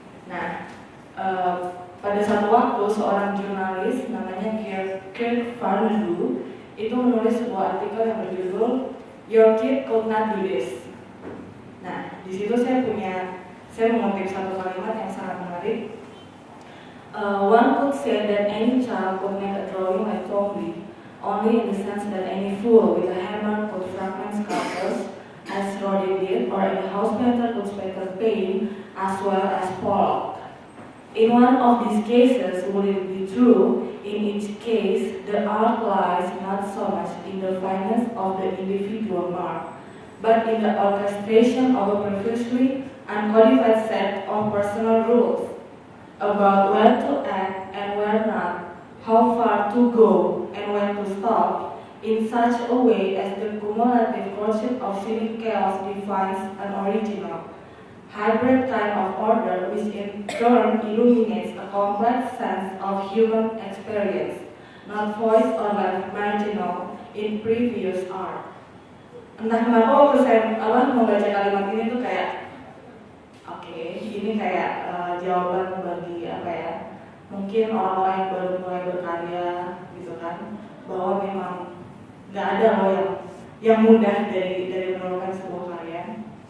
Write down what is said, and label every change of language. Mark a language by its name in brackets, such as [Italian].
[Indonesian] Nah, pada satu waktu seorang jurnalis namanya Kirk Farnadu itu menulis sebuah artikel yang berjudul [English] Your Kid Could Not Do This. [Indonesian] Nah, di situ saya mengutip satu kalimat yang sangat menarik. [English] One could say that any child could make a drawing like Twombly, only in the sense that any fool with a hammer could fragment sculptures as Rodin did, or any house painter could splatter paint as well as Pollock. In one of these cases, would it be true? In each case, the art lies not so much in the fineness of the individual mark, but in the orchestration of a previously uncodified set of personal rules about where to act and where not, how far to go and when to stop, in such a way as the cumulative courtship of civic chaos defines an original, hybrid kind of order which in turn illuminates a complex sense of human experience, not voiced or left marginal in previous art. [Indonesian] Entah kenapa waktu saya membaca kalimat ini tuh kayak ini kayak jawaban bagi mungkin orang-orang yang baru mulai berkarya gitu kan, bahwa memang nggak ada loh yang mudah dari menemukan sebuah karya.